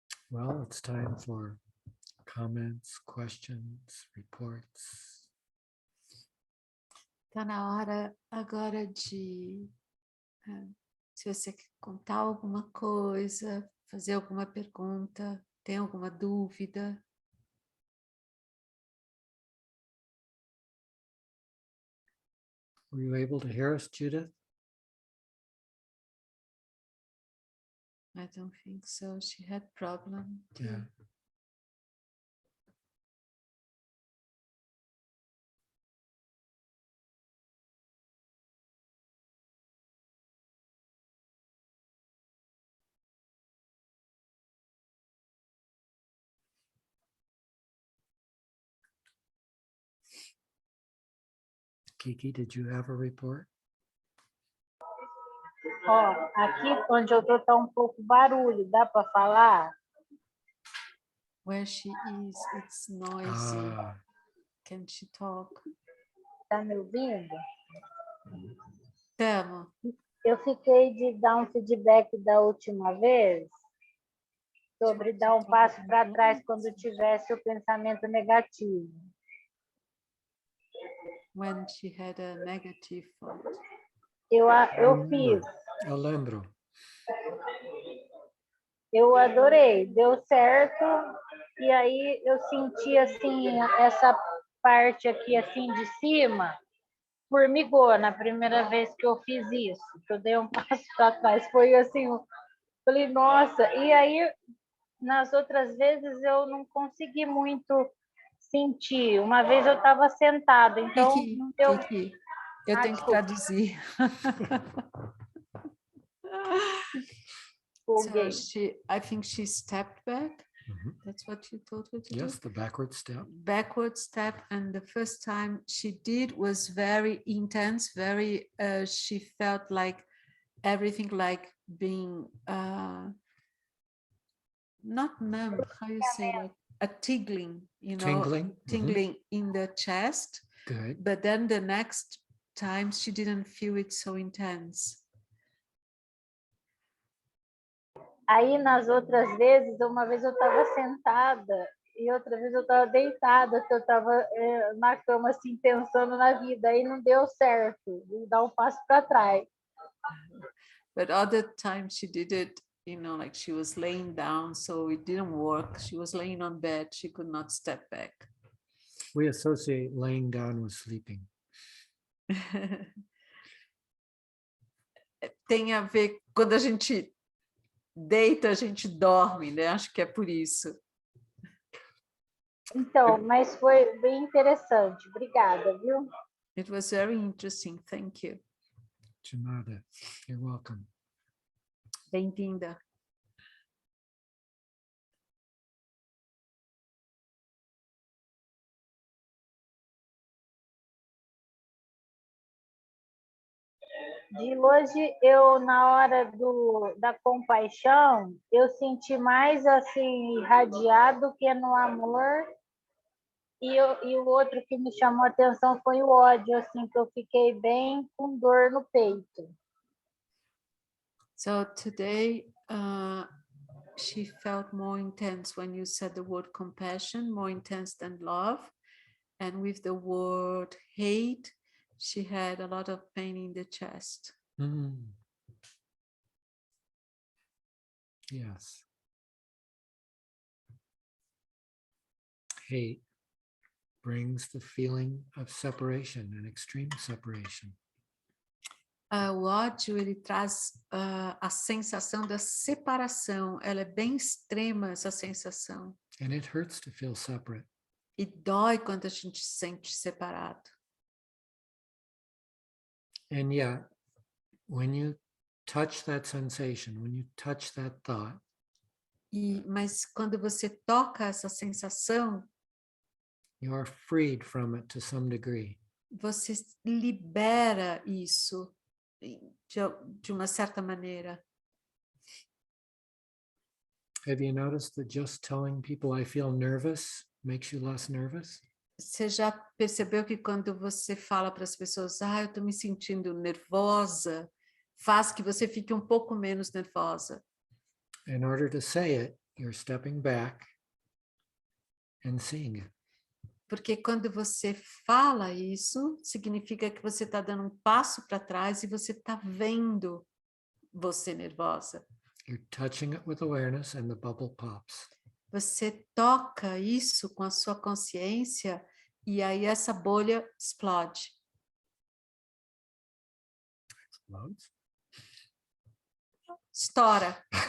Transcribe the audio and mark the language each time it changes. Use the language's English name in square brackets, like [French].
[English] Well, it's time for comments, questions, reports. [Portuguese] Está na hora agora de, se você quer contar alguma coisa, fazer alguma pergunta, tem alguma dúvida. [English] Were you able to hear us, Judith? I don't think so. She had problem. Yeah. Kiki, did you have a report? [Portuguese] Ó, aqui onde eu tô tá um pouco barulho, dá para falar? [English] Where she is, it's noisy. Ah, Can she talk? [Portuguese] Tá me ouvindo? Tamo. Eu fiquei de dar um feedback da última vez sobre dar um passo para trás quando tivesse o pensamento negativo. [English] When she had a negative thought. [Portuguese] Eu fiz, eu lembro. eu adorei, deu certo, e aí eu senti assim, essa parte aqui assim de cima, formigou na primeira vez que eu fiz isso, que eu dei um passo para trás, foi assim, falei, nossa, e aí nas outras vezes eu não consegui muito sentir, uma vez eu estava sentada, então não deu... Kiki, eu tenho que traduzir. [English] So I think she stepped back. Mhm. That's what you told her to Yes, do? the backward step. Backward step, and the first time she did was very intense, very, she felt like everything like being, not numb, how you say, like a tingling, you know, Tingling. tingling in the chest. Good. But then the next time she didn't feel it so intense. [Portuguese] Aí, nas outras vezes, uma vez eu estava sentada e outra vez eu estava deitada, que eu estava na cama, assim, pensando na vida. Aí não deu certo, de dar um passo para trás. But other times she did it, you know, like she was laying down, so it didn't work. She was laying on bed, she could not step back. We associate laying down with sleeping. Tem a ver, quando a gente deita, a gente dorme, né? Acho que é por isso. Então, mas foi bem interessante. Obrigada, viu? [English] It was very interesting, thank you. [Portuguese] De nada. [English] You're welcome. [Portuguese] Bem-vinda. De hoje, eu, na hora da compaixão, eu senti mais, assim, irradiado que no amor. E o outro que me chamou a atenção foi o ódio, assim, que eu fiquei bem com dor no peito. [English] So today, she felt more intense when you said the word compassion, more intense than love. And with the word hate, she had a lot of pain in the chest. Mm. Yes. Hate brings the feeling of separation and extreme separation. [Portuguese] O ódio, ele traz a sensação da separação. Ela é bem extrema, essa sensação. [English] And it hurts to feel separate. [Portuguese] E dói quando a gente se sente separado. [English] And yet, when you touch that sensation, when you touch that thought, [Portuguese] Mas quando você toca essa sensação, [English] You are freed from it to some degree. [Portuguese] Você libera isso de uma certa maneira. [English] Have you noticed that just telling people I feel nervous makes you less nervous? [Portuguese] Você já percebeu que quando você fala para as pessoas, eu estou me sentindo nervosa, faz que você fique um pouco menos nervosa. [English] In order to say it, you're stepping back and seeing it. [Portuguese] Porque quando você fala isso, significa que você está dando um passo para trás e você está vendo você nervosa. [English] You're touching it with awareness and the bubble pops. [Portuguese] Você toca isso com a sua consciência e aí essa bolha explode. [English] Explodes. [Portuguese] Estoura.